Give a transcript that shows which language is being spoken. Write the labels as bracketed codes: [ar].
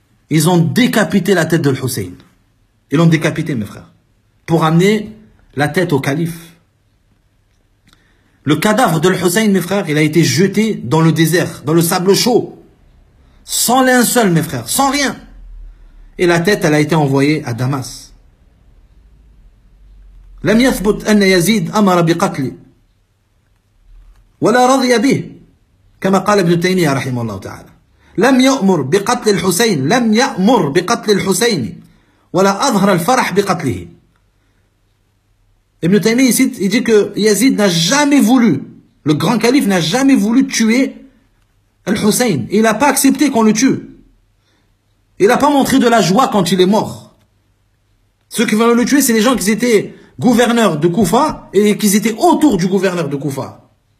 [fr] Ils ont décapité la tête de l'Hussein. Ils l'ont décapité, mes frères, pour amener la tête au calife. Le cadavre de l'Hussein, mes frères, il a été jeté dans le désert, dans le sable chaud, sans linceul, mes frères, sans rien. Et la tête, elle a été envoyée à Damas. [ar] لم يثبت أن يزيد أمر بقتله ولا رضي به كما قال ابن تيمية رحمه الله تعالى. لم يأمر بقتل الحسين, لم يأمر بقتل الحسين ولا أظهر الفرح بقتله. [fr] Ibn Taymiyyah, il cite, il dit que Yazid n'a jamais voulu, le grand calife n'a jamais voulu tuer Al-Hussein. Il n'a pas accepté qu'on le tue. Il n'a pas montré de la joie quand il est mort. Ceux qui veulent le tuer, c'est les gens qui étaient gouverneurs de Koufa et qui étaient autour du gouverneur de Koufa.